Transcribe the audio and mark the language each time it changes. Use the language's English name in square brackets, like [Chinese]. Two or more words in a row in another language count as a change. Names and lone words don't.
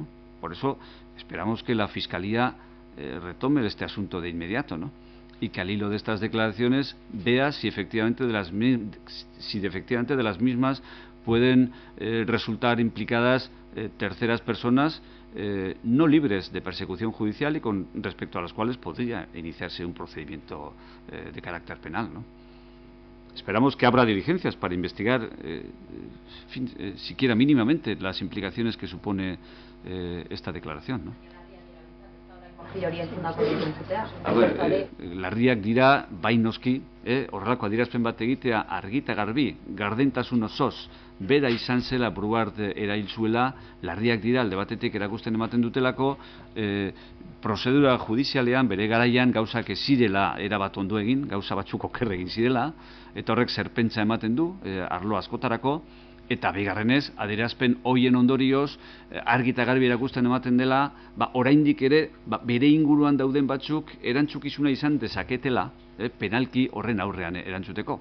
[Spanish] Por eso esperamos que la Fiscalía retome este asunto de inmediato, ¿no?, y que al hilo de estas declaraciones vea si efectivamente de las mismas pueden resultar implicadas terceras personas no libres de persecución judicial y con respecto a las cuales podría iniciarse un procedimiento de carácter penal, ¿no? Esperamos que abra diligencias para investigar, siquiera mínimamente, las implicaciones que supone esta declaración, ¿no? [Basque] Larriak dira, bai noski, horrelako adierazpen bat egitea argi eta garbi, gardentasun osoz, bera izan zela Brouard erail zuela, larriak dira alde batetik erakusten ematen dutelako, prozedura judizialean bere garaian gauzak ez zirela erabat ondo egin, gauza batzuk oker egin zirela, eta horrek zerpentsa ematen du, arlo askotarako, eta bigarrenez, adierazpen hoien ondorioz, argi eta garbi erakusten ematen dela, oraindik ere, bere inguruan dauden batzuk erantzukizuna izan dezaketela, penalki horren aurrean erantzuteko.